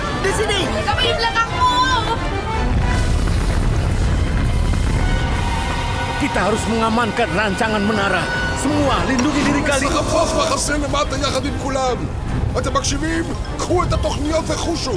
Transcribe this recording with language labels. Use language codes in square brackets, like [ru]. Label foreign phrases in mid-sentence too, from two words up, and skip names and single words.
[id] di sini. Kami di belakangmu. Kita harus mengamankan rancangan menara. Semua lindungi diri kalian. [he] החפוף מחסן למטה יחד עם כולם! אתם מקשיבים? קחו את התוכניות וחושו!